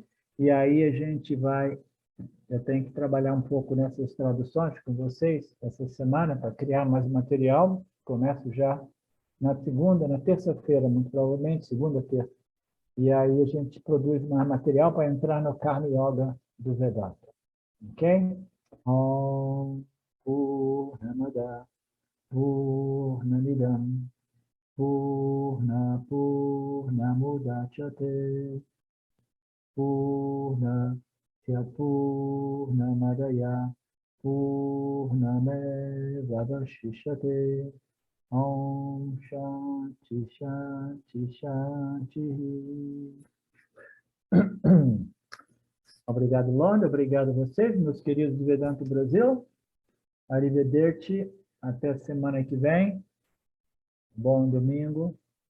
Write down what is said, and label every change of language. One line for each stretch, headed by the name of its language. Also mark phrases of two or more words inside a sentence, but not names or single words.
Portuguese: E aí a gente vai, eu tenho que trabalhar um pouco nessas traduções com vocês essa semana para criar mais material. Começo já na segunda, na terça-feira, muito provavelmente, segunda, terça. E aí a gente produz mais material para entrar no Karma Yoga do Vedanta. Ok?
Sanskrit: Om Purnamada Purnamidam Purna Purnamudachyate Purnasya Purnamadaya Purnamevavashishyate. Om Shanti Shanti Shanti.
Portuguese: Obrigado, Londa. Obrigado a vocês, meus queridos do Vedanta Brasil. Arrivederci. Até semana que vem. Bom domingo.